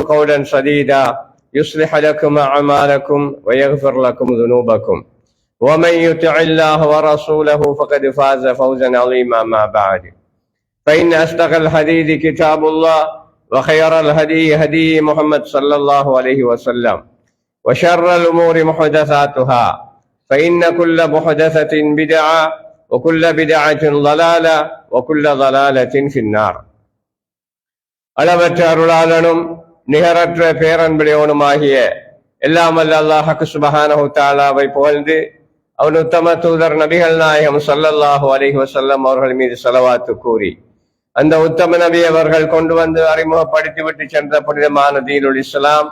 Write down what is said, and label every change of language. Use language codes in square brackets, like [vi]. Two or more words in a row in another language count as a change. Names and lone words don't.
[ar] قولا سديدا يصلح لكم أعمالكم ويغفر لكم ذنوبكم ومن يطع الله ورسوله فقد فاز فوزا عظيما ما بعد فإن أصدق الحديث كتاب الله وخير الهدي هدي محمد صلى الله عليه وسلم وشر الأمور محدثاتها فإن كل محدثة بدعة وكل بدعة ضلالة وكل ضلالة في النار. [ta] அளவற்ற அருளாளனும் நிகரற்ற பேரன்புடையவனுமாகிய எல்லாம் வல்ல [ar] الله سبحانه [ta] தஆலாவை புகழ்ந்து அவன் உத்தம தூதர் நபிகள் நாயகம் [ar] صلى الله عليه وسلم [ta] அவர்கள் மீது ஸலவாத்து கூறி அந்த உத்தம நபி அவர்கள் கொண்டு வந்து அறிமுகப்படுத்தி விட்டு சென்ற புனிதமான [ar] دين الإسلام